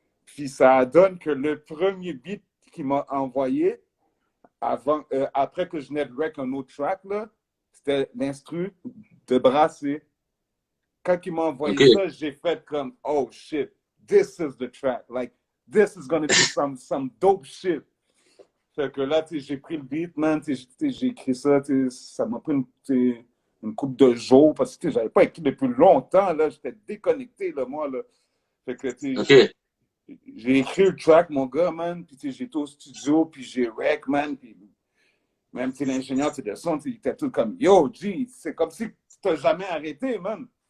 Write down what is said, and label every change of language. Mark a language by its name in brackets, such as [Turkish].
[French] Puis ça donne que le premier beat qu'il m'a envoyé, après que je venais de rec un autre track, c'était l'instru de Brasser. Quand il m'a envoyé ça, j'ai fait comme, [English] oh shit, this is the track. Like, this is gonna be some dope shit. [French] Fait que là, j'ai pris le beat, man, j'ai écrit ça, ça m'a pris une couple de jours parce que j'avais pas écrit depuis longtemps, là, j'étais déconnecté, là, moi, là. Fait que, j'ai écrit le track, mon gars, man, puis j'étais au studio, puis j'ai rec, man, puis même l'ingénieur de son, il était tout comme, yo, G, c'est comme si tu t'as jamais arrêté, man.